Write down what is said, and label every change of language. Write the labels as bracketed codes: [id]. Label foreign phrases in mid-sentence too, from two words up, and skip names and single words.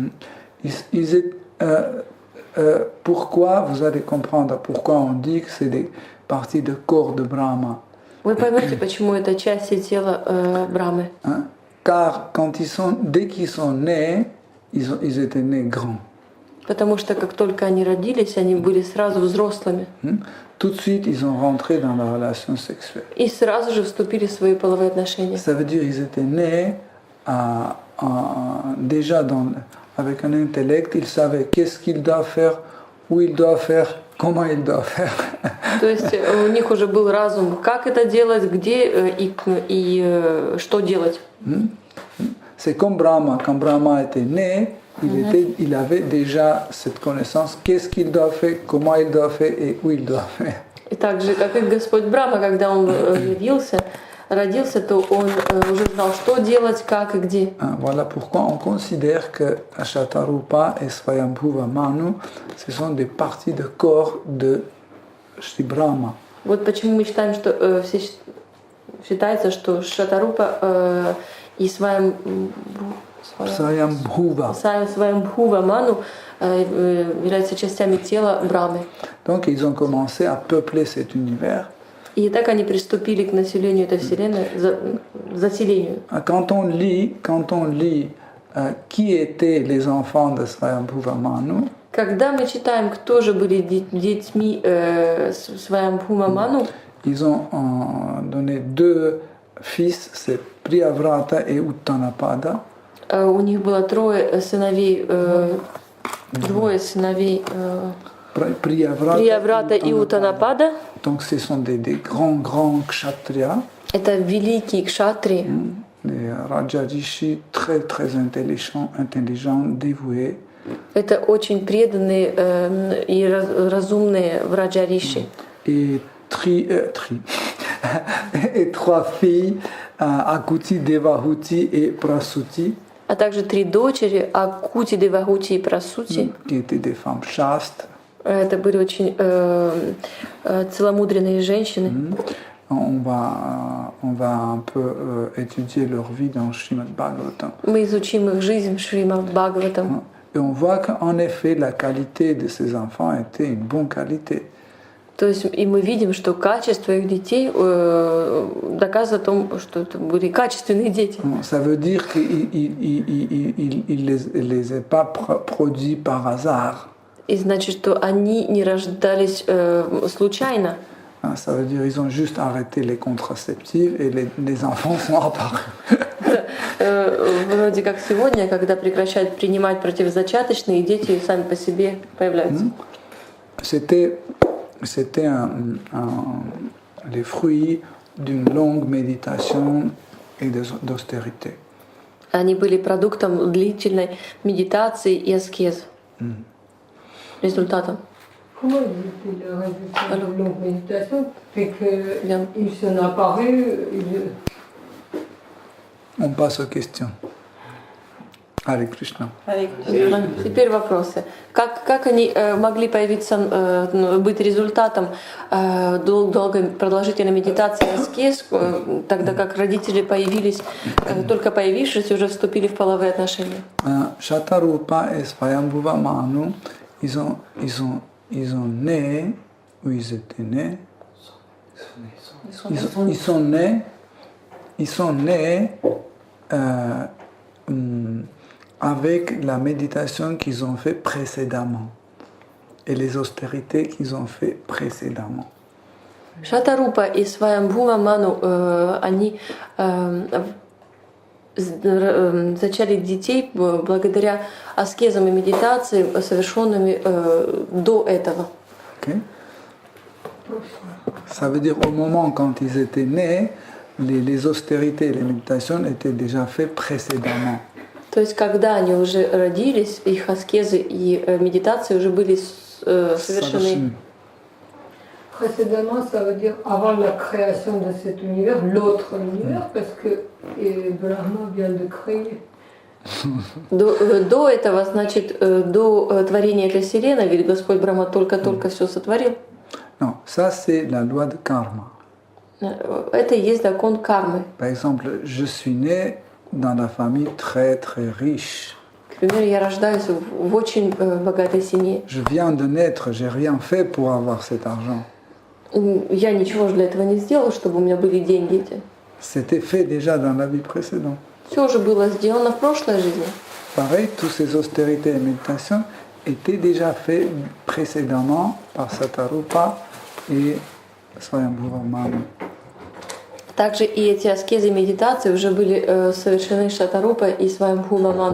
[fr] Pourquoi, vous allez comprendre pourquoi on dit que c'est des parties de corps de Brahma. [ru] Вы поймете, почему это части тела Брахмы. [fr] Car dès qu'ils sont nés, ils étaient nés grands. [ru] Потому что как только они родились, они были сразу взрослыми. [fr] Tout de suite, ils ont rentré dans la relation sexuelle. [ru] И сразу же вступили в свои половые отношения. [fr] Ça veut dire qu'ils étaient nés déjà avec un intellect, ils savaient qu'est-ce qu'ils doivent faire, où ils doivent faire, comment ils doivent faire. [ru] То есть у них уже был разум, как это делать, где и что делать. [fr] C'est comme Brahma. Quand Brahma était né, il avait déjà cette connaissance, qu'est-ce qu'il doit faire, comment il doit faire et où il doit faire. [ru] И так же, как и Господь Брахма, когда он родился, то он уже знал, что делать, как и где. [fr] Voilà pourquoi on considère que Shatarupa et Swayambhuva Manu, ce sont des parties de corps de Shri Brahma. [ru] Вот почему мы считаем, что считается, что Шатарупа и Swayambhuva. Сваямбхува Ману являются частями тела Брамы. [fr] Donc ils ont commencé à peupler cet univers. [ru] И так они приступили к населению этой вселенной, заселению. [fr] Quand on lit qui étaient les enfants de Swayambhuva Manu, [ru] Когда мы читаем, кто же были детьми Сваямбхува Ману, [fr] ils ont donné deux fils, c'est Priyavrata et Uttanapada. [ru] у них было двое сыновей Прияврата и Утанапада. [fr] Donc ce sont des grands kshatriyas, [ru] Это великие кшатри, [fr] des Rajarishi très intelligents, dévoués. [ru] это очень преданные и разумные враджариши. [fr] Et et trois filles, Akuti, Devahuti et Prasuti, [ru] А также три дочери, Акути, Девагути и Прасути. [fr] qui étaient des femmes chastes. [ru] Это были очень целомудренные женщины. [fr] On va un peu étudier leur vie dans Srimad Bhagavatam. [ru] Мы изучим их жизнь в Шримад Бхагаватам. [fr] Et on voit qu'en effet, la qualité de ces enfants était une bonne qualité. [ru] То есть и мы видим, что качество их детей доказывает о том, что это были качественные дети. [fr] Ça veut dire qu'il les a pas produits par hasard. [ru] И значит, что они не рождались случайно. [fr] Ça veut dire qu'ils ont juste arrêté les contraceptifs et les enfants sont apparus. [ru] Вроде как сегодня, когда прекращают принимать противозачаточные, дети сами по себе появляются. [fr] C'était les fruits d'une longue méditation et d'austérité. [ru] Они были продуктом длительной медитации и аскезы. Результатом. [fr] Comment ils étaient le résultat de longue méditation? Fait Bien. qu'ils sont apparus. On passe aux questions. [sa] Hare Krishna. [ru] Теперь вопросы. Как они могли появиться, быть результатом долгой продолжительной медитации и аскез, тогда как родители появились, только появившись, уже вступили в половые отношения? [fr] Shatarupa et Swayambhuva Manu, ils ont né, ou ils étaient nés, ils sont nés avec la méditation qu'ils ont fait précédemment et les austérités qu'ils ont fait précédemment. [ru] Шатарупа и Сваямбхува Ману, они зачали детей благодаря аскезам и медитации, совершенными до этого. [fr] Okay? Ça veut dire au moment quand ils étaient nés, les austérités et les méditations étaient déjà faites précédemment. [ru] То есть, когда они уже родились, их аскезы и медитации уже были совершены. [fr] Précédemment, ça veut dire avant la création de cet univers, l'autre univers, parce que Brahma vient de créer. [ru] До этого, значит, до творения этой вселенной, ведь Господь Брахма только все сотворил. [fr] Non, ça c'est la loi de karma. [ru] Это и есть закон кармы. [fr] Par exemple, je suis né dans la famille très riche. [ru] К примеру, я рождаюсь в очень богатой семье. [fr] Je viens de naître, j'ai rien fait pour avoir cet argent. [ru] Я ничего же для этого не сделала, чтобы у меня были деньги эти. [fr] C'était fait déjà dans la vie précédente. [ru] Все уже было сделано в прошлой жизни. [fr] Pareil, toutes ces austérités et méditations étaient déjà faites précédemment par Shatarupa et Swayambhuva Manu. [ru] Также и эти аскезы и медитации уже были совершены Шатарупой и Сваямбхува Ману.